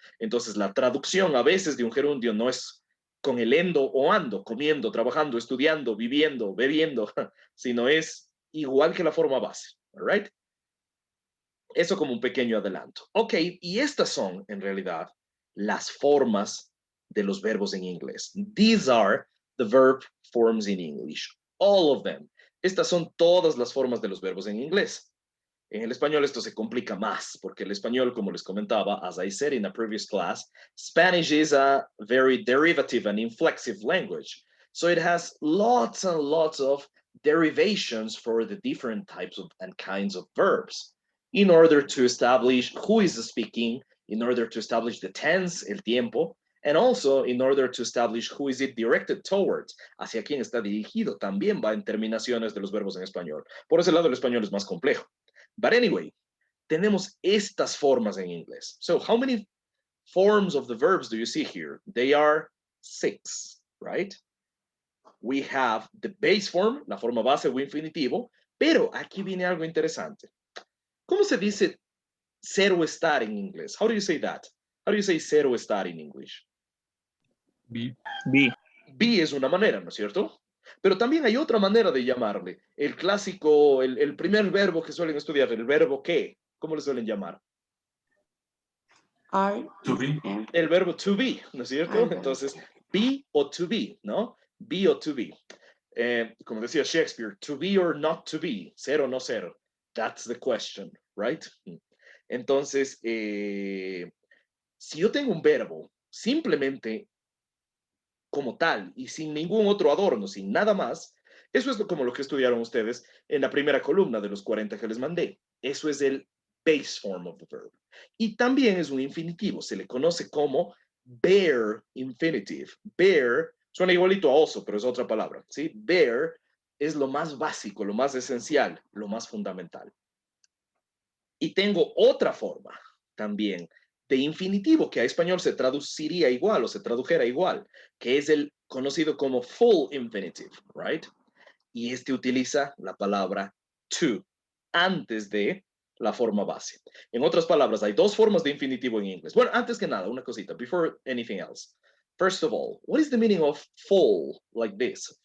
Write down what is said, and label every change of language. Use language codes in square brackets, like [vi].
[es] Entonces la traducción a veces de un gerundio no es con el endo o ando, comiendo, trabajando, estudiando, viviendo, bebiendo, sino es igual que la forma base, [en] all right? [es] Eso como un pequeño adelanto. Ok, y estas son en realidad las formas de los verbos en inglés. [en] These are the verb forms in English. All of them. [es] Estas son todas las formas de los verbos en inglés. En el español esto se complica más, porque el español, como les comentaba, [en] as I said in a previous class, Spanish is a very derivative and inflexive language. So it has lots and lots of derivations for the different types of and kinds of verbs in order to establish who is speaking, in order to establish the tense, [es] el tiempo, [en] and also in order to establish who is it directed towards, [es] hacia quién está dirigido, también va en terminaciones de los verbos en español. Por ese lado el español es más complejo. [en] But anyway, [es] tenemos estas formas en inglés. [en] So how many forms of the verbs do you see here? They are 6, right? We have the base form, [es] la forma base o infinitivo, pero aquí viene algo interesante. ¿Cómo se dice ser o estar en inglés? [en] How do you say that? How do you say [es] ser o estar [en] in English? Be. Be. [es] Be es una manera, ¿no es cierto? Pero también hay otra manera de llamarle. El clásico, el primer verbo que suelen estudiar, el verbo que. ¿Cómo le suelen llamar? [en] Are, To be. [es] El verbo to be, ¿no es cierto? Entonces, be o to be, ¿no? Be o to be. Como decía Shakespeare, [en] to be or not to be, [es] ser o no ser. [en] That's the question, right? [es] Entonces, si yo tengo un verbo simplemente como tal y sin ningún otro adorno, sin nada más, eso es como lo que estudiaron ustedes en la primera columna de los 40 que les mandé. Eso es el [en] base form of the verb. [es] Y también es un infinitivo, se le conoce como bare infinitive. Bare suena igualito a oso, pero es otra palabra, ¿sí? Bare es lo más básico, lo más esencial, lo más fundamental. Y tengo otra forma también de infinitivo que a español se traduciría igual o se tradujera igual, que es el conocido como full infinitive, [en] right? [es] Y utiliza la palabra to antes de la forma base. En otras palabras, hay dos formas de infinitivo en inglés. Bueno, antes que nada, una cosita, [en] before anything else. First of all, what is the meaning of full like this?